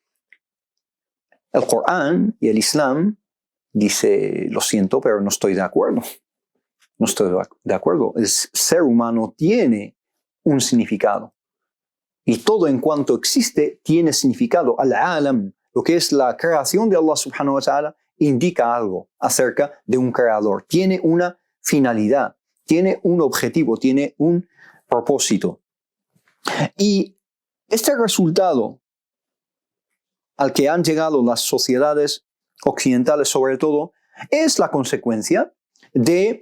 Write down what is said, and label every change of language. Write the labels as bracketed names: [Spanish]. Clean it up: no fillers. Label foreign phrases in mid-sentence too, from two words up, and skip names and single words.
[Spanish] El Corán y el Islam dice, lo siento, pero no estoy de acuerdo. No estoy de acuerdo. El ser humano tiene un significado. Y todo en cuanto existe tiene significado. Al-alam, lo que es la creación de [Arabic] الله سبحانه و تعالى, [Spanish] indica algo acerca de un creador. Tiene una finalidad, tiene un objetivo, tiene un propósito. Y este resultado al que han llegado las sociedades occidentales sobre todo es la consecuencia de